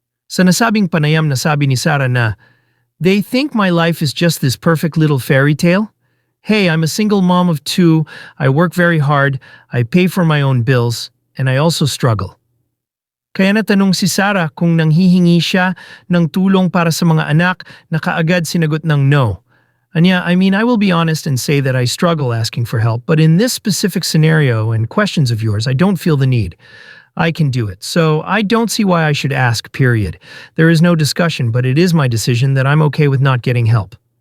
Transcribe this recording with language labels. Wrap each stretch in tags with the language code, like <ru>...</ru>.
<tl>Sa nasabing panayam na sabi ni Sara na,</tl> <en>"They think my life is just this perfect little fairy tale? Hey, I'm a single mom of 2, I work very hard, I pay for my own bills, and I also struggle."</en> <tl>Kaya natanong si Sara kung nanghihingi siya ng tulong para sa mga anak na kaagad sinagot ng no.</tl> <en>And yeah, I mean, I will be honest and say that I struggle asking for help, but in this specific scenario and questions of yours, I don't feel the need. I can do it, so I don't see why I should ask, period. There is no discussion, but it is my decision that I'm okay with not getting help.</en>